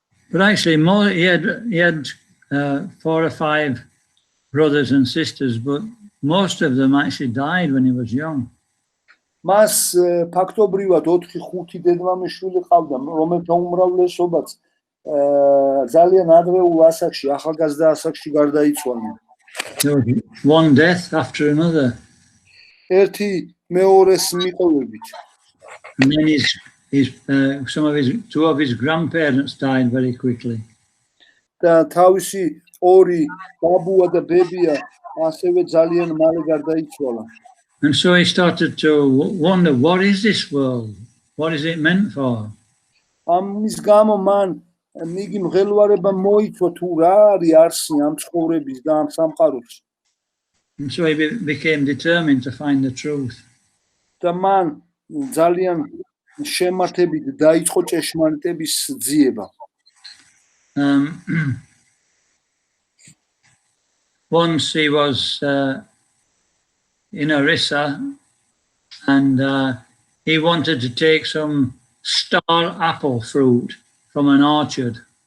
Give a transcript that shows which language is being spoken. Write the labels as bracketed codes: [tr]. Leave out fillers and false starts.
[en] But actually, he had 4 or 5 brothers and sisters, but most of them actually died when he was young. [ka] მას ფაქტობრივად 4-5 დედმამიშვილი ყავდა, რომელთა უმრავლესობაც ძალიან ადრეულ ასაკში, ახალგაზრდა ασაკში გარდაიცვალნენ. [en] There was one death after another. [ka] ერთი მეორეს მიყოლებით. [en] And then two of his grandparents died very quickly. [ka] და თავისი ორი ბაბუა და ბებია ასევე ძალიან მალე გარდაიცვალა. [en] And so he started to wonder, what is this world? What is it meant for? [ka] ამის გამო მან მიგი მღელვარება მოიწვა თუ რა არის არსი ამ ცხოვრების და ამ სამყაროს. [en] And so he became determined to find the truth. [ka] და მან ძალიან შემართებით დაიწყო ჭეშმარიტების ძიება. [en] Once he was in Orissa, and he wanted to take some star apple fruit from an orchard.